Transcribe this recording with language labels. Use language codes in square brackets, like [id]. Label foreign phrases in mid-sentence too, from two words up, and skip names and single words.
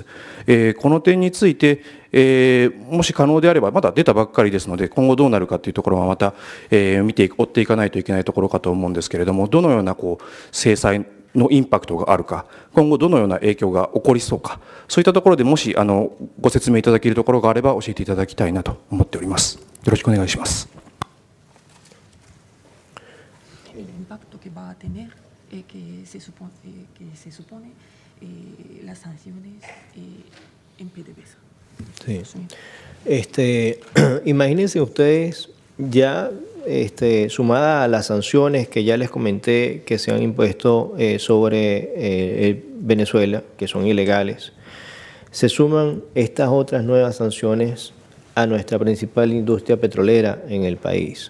[ja] この点について、もし可能であれば、まだ出たばっかりですので、今後どうなるかというところはまた追っていかないといけないところかと思うんですけれども、どのような制裁のインパクトがあるか、今後どのような影響が起こりそうか、そういったところでもしご説明いただけるところがあれば教えていただきたいなと思っております。よろしくお願いします。 [es] Que se supone las sanciones en PDVSA. Sí. Imagínense ustedes ya sumada a las sanciones que ya les comenté que se han impuesto sobre Venezuela, que son ilegales, se suman estas otras nuevas sanciones a nuestra principal industria petrolera en el país.